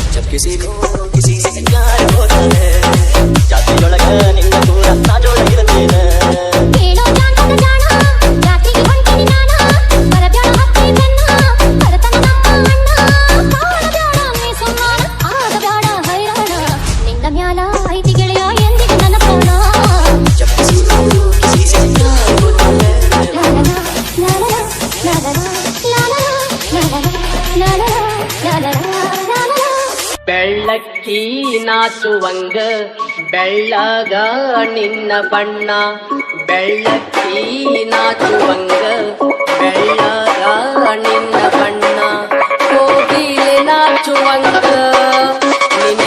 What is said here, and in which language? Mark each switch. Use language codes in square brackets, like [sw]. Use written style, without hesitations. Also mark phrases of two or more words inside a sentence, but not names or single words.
[hi] किसी को किसी से प्यार होता है [kn] ಜಾತಿಯೊಳಗ ನಿನ್ನ ದೂರ ನಾಜೊಳಗಿರುತ್ತೇನೆ ಕೇಳೋ ಜಾಣದ ಜಾಣ ಜಾತಿಗೆ ಹೊಂಟಿನಿ ನಾನ ಬರಬ್ಯಾಡ ಹತ್ತಿ ಬೆನ್ನ ಬರತನ ನಮ್ಮ ಅಣ್ಣ ಕಾಣಬ್ಯಾಡ ನೀ ಸುಮ್ಮಾನ ಆಗಬ್ಯಾಡ ಹೈರಾಣ ನಿನ್ನ ಮ್ಯಾಲ ಐತಿ ಗೆಳೆಯ ಎಂದಿಗೂ ನನ್ನ ಪ್ರಾಣ [hi] जब किसी को किसी से प्यार होता है [kn] ಬೆಳ್ಳಕ್ಕಿ ನಾಚುವಂಗ ಬೆಳ್ಳಗ ನಿನ್ನ ಬಣ್ಣ ಬೆಳ್ಳಕ್ಕಿ ನಾಚುವಂಗ ಬೆಳ್ಳಗ ನಿನ್ನ ಬಣ್ಣ ಕೋಗಿಲೆ ನಾಚುವಂಗ ನಿನ್ನ